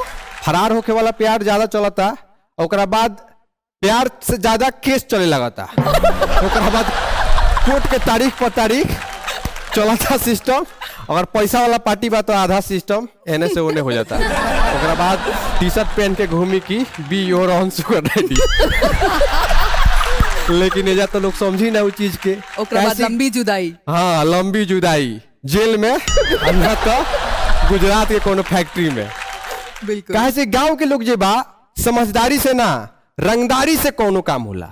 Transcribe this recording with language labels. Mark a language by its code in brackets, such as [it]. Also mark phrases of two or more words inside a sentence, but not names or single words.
[bho] फरार होके वाला प्यार ज्यादा चलता। ओकरा बाद प्यार से ज्यादा केस चले लगता। ओकरा बाद कोर्ट के तारीख पर तारीख चलता सिस्टम। अगर पैसा वाला पार्टी बा तो आधा सिस्टम एने से ओने हो जाता। ओकरा बाद टी-शर्ट पहन के घूमी की [en] be your own sugar daddy. [bho] लेकिन एजा तो लोग समझी ना वो चीज के। ओकरा बाद लंबी जुदाई। हाँ, लंबी जुदाई, जेल में, अन्ना तो गुजरात के कोनो फैक्ट्री में। बिल्कुल। कहे से गांव के लोग जे बा समझदारी से ना, रंगदारी से कोनो काम होला।